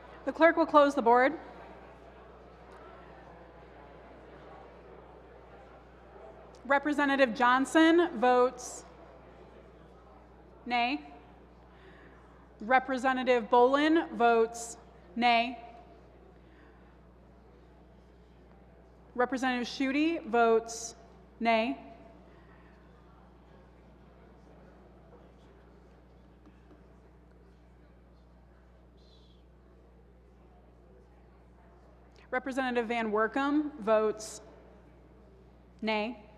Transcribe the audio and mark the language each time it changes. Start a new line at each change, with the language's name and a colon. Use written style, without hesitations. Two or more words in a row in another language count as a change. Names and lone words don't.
English: The clerk will close the board. Representative Johnson votes nay. Representative Bolin votes nay. Representative Schuette votes nay. Representative Van Workum votes nay.